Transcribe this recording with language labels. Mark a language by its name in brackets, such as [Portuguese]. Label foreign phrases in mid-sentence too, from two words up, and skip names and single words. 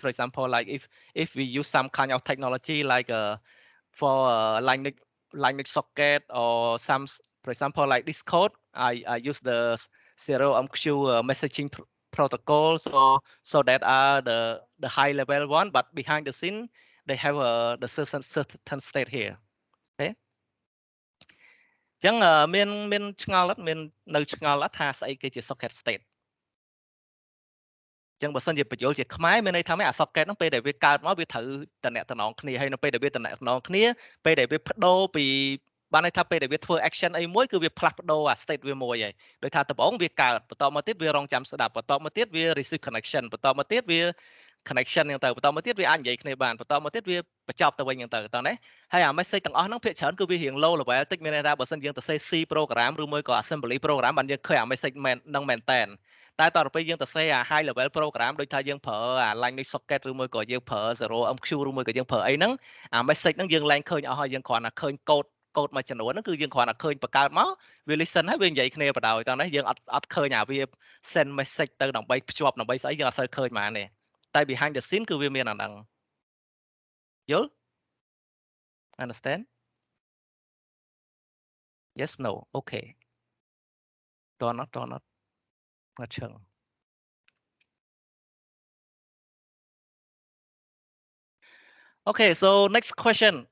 [English] For example, like if we use some kind of technology like for Linux socket or some, for example, like this code, I use the serial MQ messaging protocol, so that are the high level one, but behind the scene they have the certain state here. [Khmer] Okay, ចឹងមានឆ្ងល់អត់មាននៅឆ្ងល់អត់ថាស្អីគេជា [English] socket state [Khmer] ចឹងបើសិនជាបញ្យល់ជាខ្មែរមានន័យថាម៉េចអា socket ហ្នឹងពេលដែលវាកើតមកវាត្រូវតំណែងគ្នាហើយនៅពេលដែលវាតំណែងគ្នាពេលដែលវាបដូរពីបានន័យថាពេលដែលវាធ្វើ action អីមួយ គឺវាផ្លាស់ប្ដូរអា state វាមួយហើយដោយថាដំបូងវាកើតបន្តមកទៀតវារងចាំស្ដាប់បន្តមកទៀតវា [English] receive connection [Khmer] បន្តមកទៀតវា connection ហ្នឹងទៅបន្តមកទៀតវាអាចនិយាយគ្នាបានបន្តមកទៀតវាបញ្ច ប់ទៅវិញហ្នឹងទៅតោះណាហើយអា message ទាំងអស់ហ្នឹងភាគច្រើនគឺវារៀង [English] low level [Khmer] តិចមានន័យថាបើសិនយើងទៅសេ [English] C program [Khmer] ឬមួយក៏ [English] assembly program [Khmer] បានយើងឃើ ញអា message ហ្នឹងមែនតែនតែតទៅពេលយើងទៅសេអា [English] high level program [Khmer] ដូចថាយើងប្រើអា [English] Linux socket [Khmer] ឬ មួយក៏យើងប្រើ 0MQ ឬមួយក៏យើងប្រើអីហ្នឹងអា message ហ្នឹងយើងឡើងឃើញអស់ហើយយើងគ្រាន់តែឃើញកូដមួយចំនួនហ្នឹងគឺយើងគ្រាន់តែឃើញបង្កើតមកវា listen ហើយវានិយាយគ្នាបដ ாய் តោះនេះយើងអត់ឃើញអាវា [English] send message [Khmer] ទៅដើម្បីភ្ជាប់ដើម្បីស្អីយើងអត់សូវឃើញហ្មងទេតែ [English] behind the scene [Khmer] គឺវាមានអាហ្នឹងយល់ [English] understand yes no okay not not sure. Okay, so next question.